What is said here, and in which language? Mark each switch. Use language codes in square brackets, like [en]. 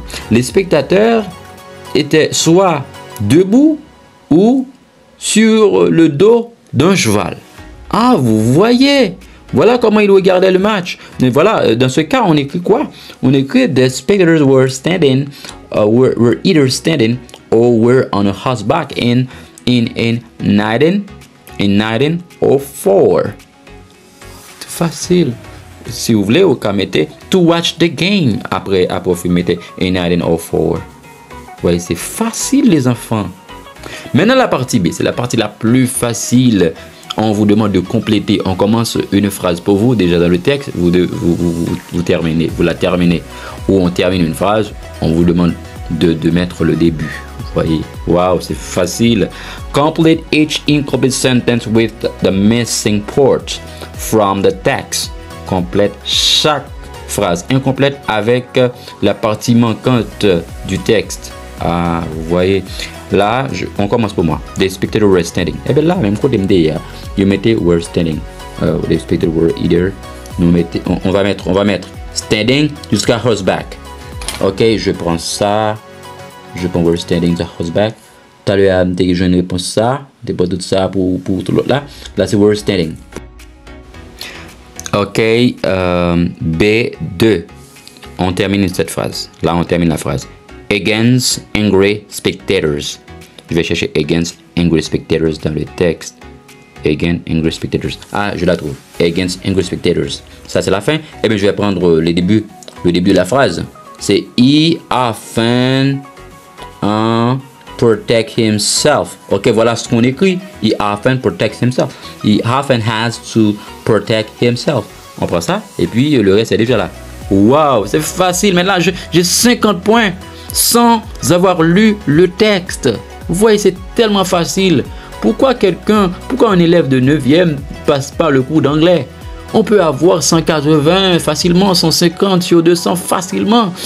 [fr] Les spectateurs étaient soit debout ou sur le dos d'un cheval. Ah, vous voyez. Voilà comment ils regardaient le match. Mais voilà, dans ce cas, on écrit quoi? On écrit [en] the spectators were standing, were either standing or were on a horseback in 1904. [fr] C'est facile. Si vous voulez, vous mettez [en] to watch the game [fr] après vous mettez [en] in 1904. [fr] Ouais, c'est facile les enfants. Maintenant la partie B, c'est la partie la plus facile. On vous demande de compléter. On commence une phrase pour vous déjà dans le texte. Vous terminez, vous la terminez. Ou on termine une phrase, on vous demande de mettre le début. Vous voyez, wow, c'est facile. [en] Complete each incomplete sentence with the missing part from the text. [fr] Complète chaque phrase incomplète avec la partie manquante du texte. Ah, vous voyez. Là, on commence pour moi. [en] The spectators were standing. [fr] Et bien là, même quand vous mettez [en] were standing. The spectators were either. [fr] On va mettre [en] standing [fr] jusqu'à [en] horseback. [fr] Ok, je prends ça. Je prends [en] were standing the horseback. [fr] Tout à l'heure, je ne réponds ça. Je pas tout ça pour tout l'autre là. Là, c'est [en] were standing. [fr] Ok, B2. On termine cette phrase. Là, on termine la phrase. [en] Against angry spectators. [fr] Je vais chercher [en] against angry spectators [fr] dans le texte. [en] Against angry spectators. [fr] Ah, je la trouve. [en] Against angry spectators. [fr] Ça, c'est la fin. Eh bien, je vais prendre le début de la phrase. C'est [en] he often protect himself. [fr] Ok, voilà ce qu'on écrit. [en] He often protects himself. He often has to protect himself. [fr] On prend ça et puis le reste est déjà là. Waouh, c'est facile. Mais là, j'ai 50 points sans avoir lu le texte. Vous voyez, c'est tellement facile. Pourquoi un élève de 9e passe pas le cours d'anglais? On peut avoir 180 facilement, 150 sur 200 facilement.